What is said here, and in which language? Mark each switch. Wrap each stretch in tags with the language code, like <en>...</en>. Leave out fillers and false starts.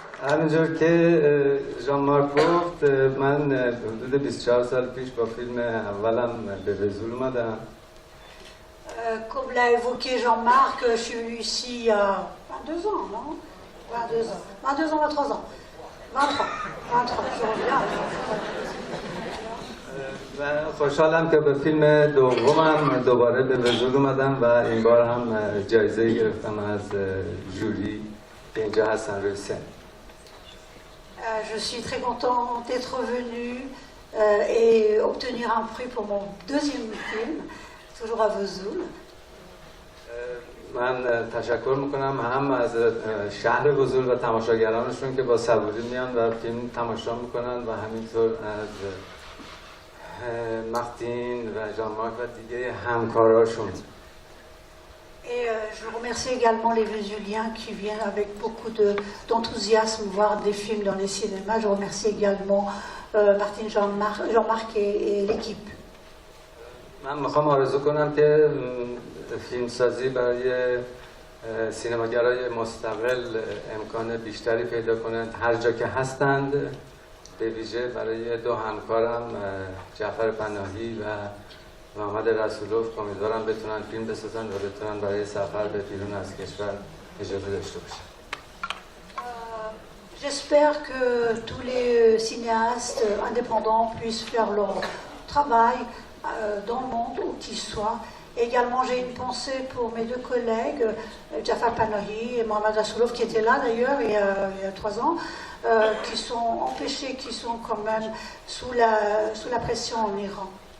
<fa>همینجور که ژان مارک گفت من حدود 24 سال پیش با فیلم اولم به وزول اومدم.</fa> <fr>Comme l'a évoqué Jean-Marc, je suis venu ici il y a 22 ans, non 22 ans. 22 ans, 23 ans. 23, je reviens.</fr> <fa>و خوشحالم که به فیلم دومم دوباره به وزول اومدم و این بار هم جایزه گرفتم از جوری که اینجا هستن روی سن.</fa> <fr>Je suis très content d'être venu et obtenir un prix pour mon deuxième film, toujours à Vesoul.</fr> <fa>من تشکر میکنم هم از شهر وزول و تماشاگرانشون که با صبوری میان و فیلم تماشا میکنن و همینطور از مارتین و ژان مارک و دیگه همکاراشون.</fa> <fr>Et je remercie également les Vésuliens qui viennent avec beaucoup d'enthousiasme voir des films dans les cinémas. Je remercie également Martine, Jean-Marc et l'équipe.</fr> <fa>من میخوام آرزو کنم که فیلمسازی برای سینماگرای مستقل امکان بیشتری پیدا کنند هر جا که هستند، به ویژه برای دو همکارم جعفر پناهی و محمد رسولوف که امیدوارم بتونن فیلم بسازن و بتونن برای سفر به بیرون از کشور اجازه داشته باشن.</fa> <fr>J'espère que tous les cinéastes indépendants puissent faire leur travail dans le monde où qu'ils soient. Également, j'ai une pensée pour mes deux collègues, Jafar Panahi et Mohamed Rasoulouf, qui étaient là d'ailleurs il y a 3 ans, qui sont empêchés, qui sont quand même sous la pression en Iran.</fr>